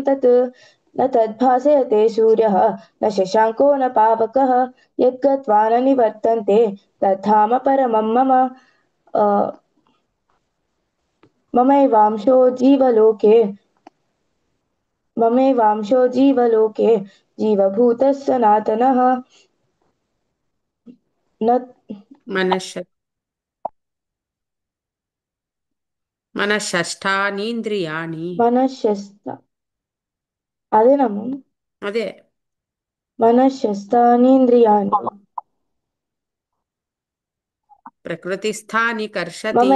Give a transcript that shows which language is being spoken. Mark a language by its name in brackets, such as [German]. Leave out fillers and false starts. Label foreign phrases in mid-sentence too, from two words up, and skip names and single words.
[Sanskrit] तत् न तद्भासयते सूर्यः न शशाङ्को न पावकः यद्गत्वा न निवर्तन्ते तद्धाम परमं मम ममैवांशो जीवलोके ममैवांशो जीवलोके जीवभूतः सनातनः न మనశ్శ మనషష్టానీంద్రియాణి. [Telugu] మనశ్శస్త అదేనమ్మా అదే. [Sanskrit] మనశ్శస్తానీంద్రియాణి ప్రకృతిస్థాని కర్షతి.